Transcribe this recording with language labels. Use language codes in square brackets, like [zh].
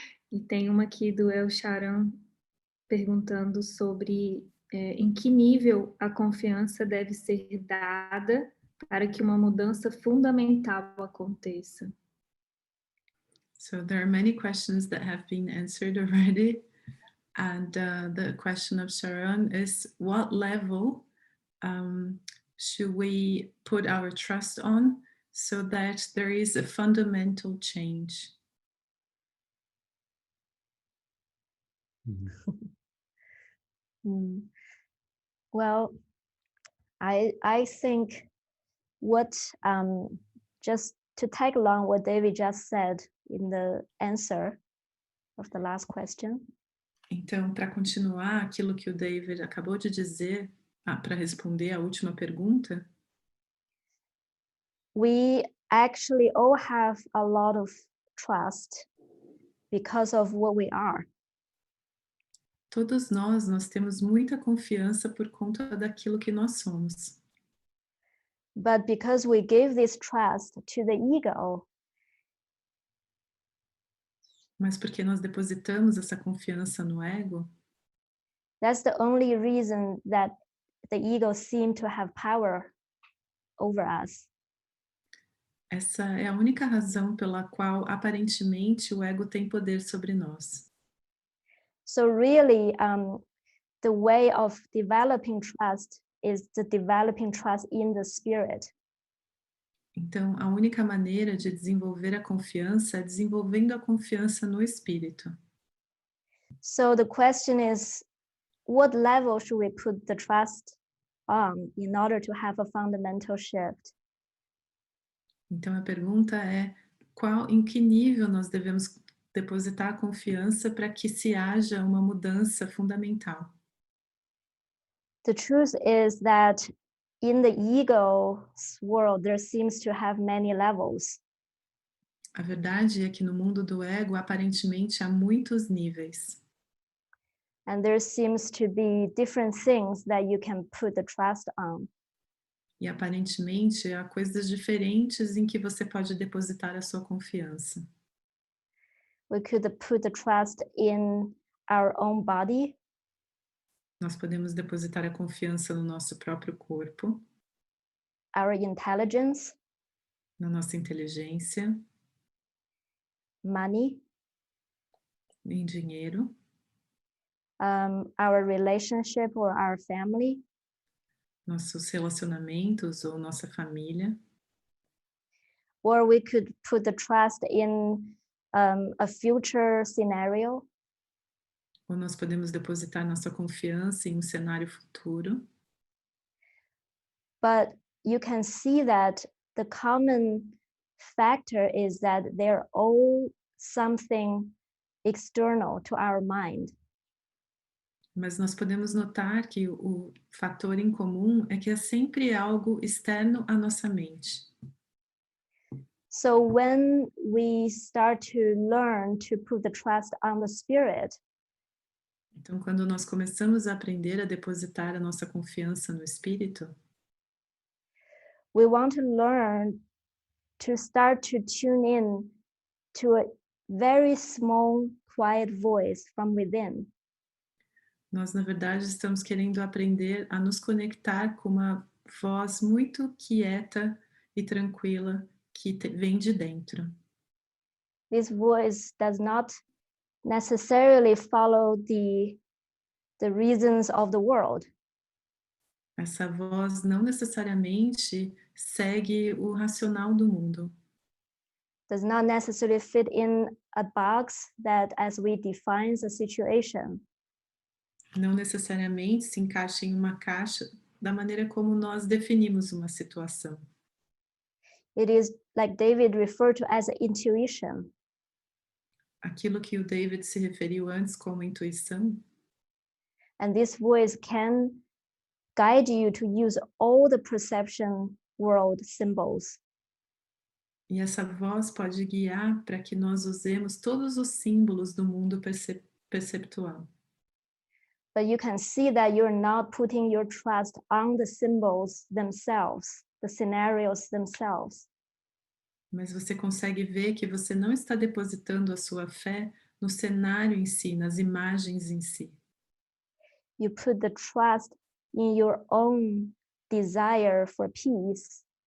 [pt] E tem uma aqui do El Sharon perguntando sobre em que nível a confiança deve ser dada para que uma mudança fundamental aconteça. [en] So there are many questions that have been answered already. And the question of Sharon is, what level should we put our trust on so that there is a fundamental change? Well, I think what just to tag along what David just said in the answer of the last question. [pt] Então, para continuar aquilo que o David acabou de dizer, para responder a última pergunta, [en] we actually all have a lot of trust because of what we are. [pt] todos nós temos muita confiança por conta daquilo que nós somos. [en] But because we give this trust to the ego, [pt] Mas porque nós depositamos essa confiança no ego, [en] that's the only reason that the ego seems to have power over us. [pt] essa é a única razão pela qual aparentemente o ego tem poder sobre nós. [en] So really, the way of developing trust is the developing trust in the spirit. [pt] Então, a única maneira de desenvolver a confiança é desenvolvendo a confiança no espírito. [en] So the question is, what level should we put the trust on in order to have a fundamental shift? [pt] Então, a pergunta é em que nível nós devemos depositar a confiança para que se haja uma mudança fundamental? [en] The truth is that in the ego's world, there seems to have many levels. [pt] A verdade é que no mundo do ego, aparentemente, há muitos níveis. [en] And there seems to be different things that you can put the trust on. [pt] E aparentemente, há coisas diferentes em que você pode depositar a sua confiança. [en] We could put the trust in our own body. [pt] Nós podemos depositar a confiança no nosso próprio corpo, [en] Our intelligence, [pt] na nossa inteligência, [en] money, [pt] em dinheiro, [en] our relationship or our family. [pt] nossos relacionamentos ou nossa família. [en] Or we could put the trust in a future scenario. [pt] Ou nós podemos depositar nossa confiança em um cenário futuro. [en] But you can see that the common factor is that they're all something external to our mind. [pt] Mas nós podemos notar que o fator em comum é que é sempre algo externo à nossa mente. [en] So when we start to learn to put the trust on the spirit, [pt] Então, quando nós começamos a aprender a depositar a nossa confiança no espírito, [en] we want to learn to start to tune in to a very small, quiet voice from within. [pt] nós, na verdade, estamos querendo aprender a nos conectar com uma voz muito quieta e tranquila que vem de dentro. [en] This voice does not necessarily follow the reasons of the world. [pt] Essa voz não necessariamente segue o racional do mundo. [en] Does not necessarily fit in a box that as we define the situation. [pt] Não necessariamente se encaixa em uma caixa da maneira como nós definimos uma situação. [en] It is like David referred to as intuition. [pt] Aquilo que o David se referiu antes como intuição, [en] And this voice can guide you to use all the perception world symbols. [pt] e essa voz pode guiar para que nós usemos todos os símbolos do mundo perceptual. [en] But you can see that you're not putting your trust on the symbols themselves, the scenarios themselves. [pt] Mas você consegue ver que você não está depositando a sua fé no cenário em si, nas imagens em si. [en] You put the trust in your own desire for peace.